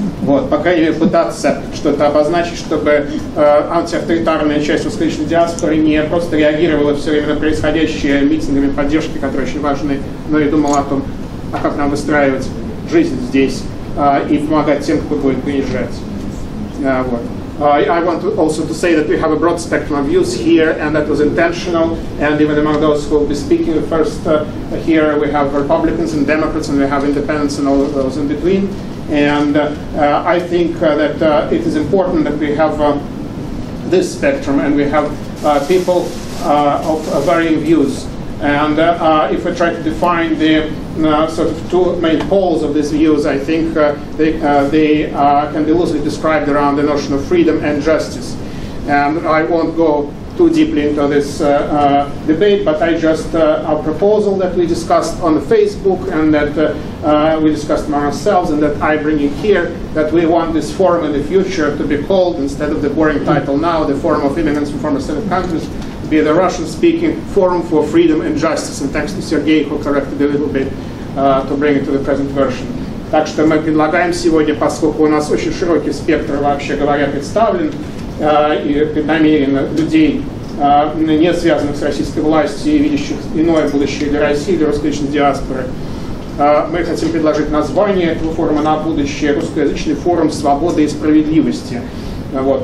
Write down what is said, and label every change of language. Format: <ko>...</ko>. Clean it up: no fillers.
<ru>Вот, по крайней мере, пытаться что-то обозначить, чтобы антиавторитарная часть русскоязычной диаспоры не просто реагировала все время на происходящие митингами поддержки, которые очень важны, но и думала о том, а как нам выстраивать жизнь здесь и помогать тем, кто будет приезжать. Вот.</ru> <en>I want also to say that we have a broad spectrum of views here, and that was intentional. And even among those who will be speaking first here, we have Republicans and Democrats, and we have independents and all of those in between. And I think that it is important that we have this spectrum, and we have people of varying views. And if we try to define the sort of two main poles of these views, I think they can be loosely described around the notion of freedom and justice. And I won't go too deeply into this debate, but I just our proposal that we discussed on the Facebook, and that we discussed among ourselves, and that I bring in here, that we want this forum in the future to be called, instead of the boring title now, the Forum of Immigrants from former Soviet countries, be the Russian-speaking Forum for Freedom and Justice. And thanks to Sergei, who corrected a little bit to bring it to the present version.</en> <ru>Так что мы предлагаем сегодня, поскольку у нас очень широкий спектр, вообще говоря, представлен, и намеренно людей, не связанных с российской властью и видящих иное будущее для России, для русскоязычной диаспоры, мы хотим предложить название этого форума на будущее: «Русскоязычный форум свободы и справедливости». Вот.</ru>